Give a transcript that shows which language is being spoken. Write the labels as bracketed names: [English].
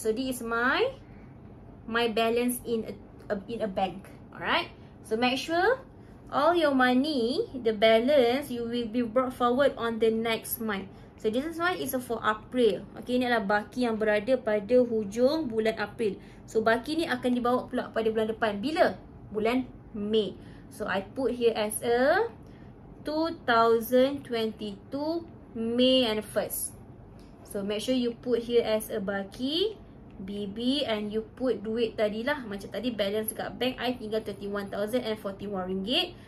[English] So this is my balance in a bank. Alright. So make sure all your money, the balance, you will be brought forward on the next month. So this is why it's for April. [Malay] Okay, ini adalah baki yang berada pada hujung bulan April. So baki ni akan dibawa pula pada bulan depan. Bila? Bulan Mei. [English] So I put here as a 2022 May and 1st. So make sure you put here as a baki BB and you put duit tadilah. [Malay] Macam tadi balance dekat bank I tinggal 31,041 ringgit.